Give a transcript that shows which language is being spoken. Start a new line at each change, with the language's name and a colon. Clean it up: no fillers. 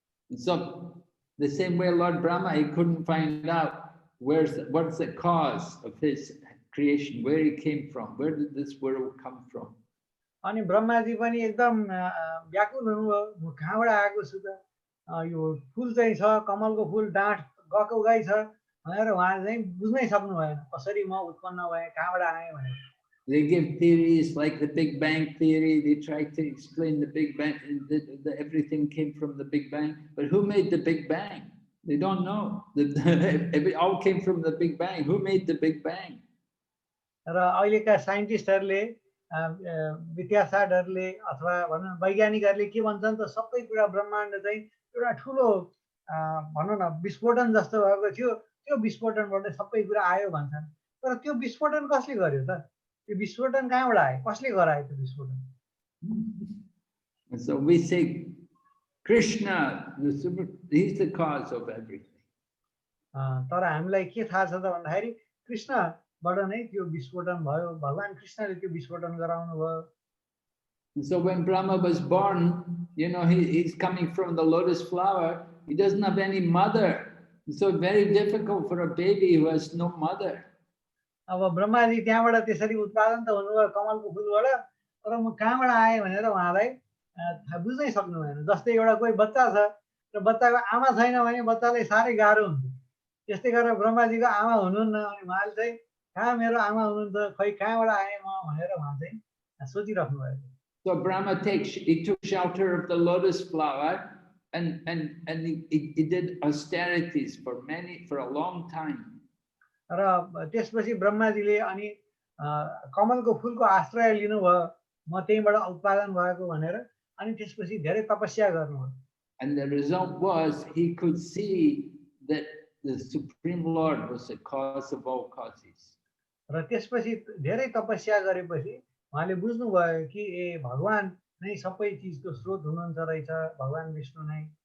English: So the same way Lord Brahma, he couldn't find out what's the cause of his creation, where he came from, where did this world come from.
Nepali: अनि ब्रह्माजी पनि एकदम व्याकुल हुनुभयो म कहाँबाट आएको छु त यो फूल चाहिँ छ कमलको फूल डाँठ गएको गाई छ भनेर उहाँ चाहिँ बुझ्नै सक्नु भएन कसरी म उत्पन्न भएँ कहाँबाट आएँ भनेर
English: They give theories like the Big Bang theory. They try to explain the Big Bang, that everything came from the Big Bang. But who made the Big Bang? They don't know. It all came from the Big Bang. Who made the Big Bang?
Nepali: र अहिलेका साइन्टिस्टहरूले विद्यार्थीहरूले अथवा भनौँ न वैज्ञानिकहरूले के भन्छन् त सबै कुरा ब्रह्माण्ड चाहिँ एउटा ठुलो भनौँ न विस्फोटन जस्तो भएको थियो त्यो विस्फोटनबाट सबै कुरा आयो भन्छन् तर त्यो विस्फोटन कसले गर्यो त त्यो विस्फोटन कहाँबाट आयो कसले गरायो त्यो विस्फोटन
English: So we say Krishna, he's the cause of everything.
Nepali: तर हामीलाई के थाहा छ त भन्दाखेरि कृष्णबाट नै त्यो विस्फोटन भयो भगवान कृष्णले त्यो विस्फोटन गराउनु भयो
English: So when Brahma was born, you know, he's coming from the lotus flower. He doesn't have any mother. So very difficult for a baby who has no mother.
Nepali: अब ब्रह्माजी त्यहाँबाट त्यसरी उत्पादन त हुनुभयो कमलको फुलबाट तर म कहाँबाट आएँ भनेर उहाँलाई बुझ्नै सक्नु भएन जस्तै एउटा कोही बच्चा छ र बच्चाको आमा छैन भने बच्चालाई साह्रै गाह्रो हुन्छ त्यस्तै गरेर ब्रह्माजीको आमा हुनुहुन्न अनि उहाँले चाहिँ कहाँ मेरो आमा हुनुहुन्छ खै कहाँबाट आएँ म भनेर उहाँ चाहिँ सोचिराख्नु भयो
English: So Brahma he took shelter of the lotus flower and he did austerities for a long time.
Nepali: र त्यसपछि ब्रह्माजीले अनि कमलको फुलको आश्रय लिनुभयो म त्यहीबाट उत्पादन भएको भनेर अनि त्यसपछि धेरै तपस्या गर्नुभयो
English: And the result was he could see that the Supreme Lord was the cause of all causes.
Nepali: र त्यसपछि धेरै तपस्या गरेपछि उहाँले बुझ्नुभयो कि ए भगवान नै सबै चिजको स्रोत हुनुहुन्छ रहेछ भगवान विष्णु नै